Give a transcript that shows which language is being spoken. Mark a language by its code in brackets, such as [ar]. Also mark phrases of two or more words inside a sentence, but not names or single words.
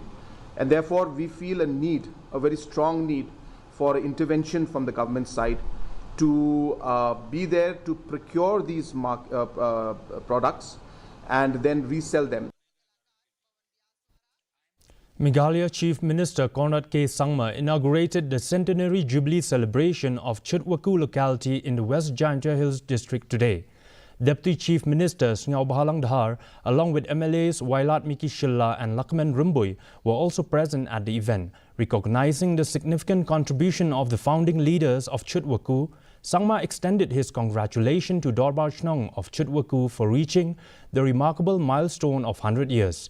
[en] And therefore, we feel a very strong need for intervention from the government side to be there to procure these products and then resell them. Meghalaya Chief Minister Conrad K. Sangma inaugurated the Centenary Jubilee celebration of Chitwaku locality in the West Jaintia Hills district today. Deputy Chief Minister Sngau Bahalang Dahar, along with MLAs Wailat Miki Shilla and Lakman Rumbui, were also present at the event. Recognizing the significant contribution of the founding leaders of Chitwaku, Sangma extended his congratulations to Dorbar Chnong of Chitwaku for reaching the remarkable milestone of 100 years.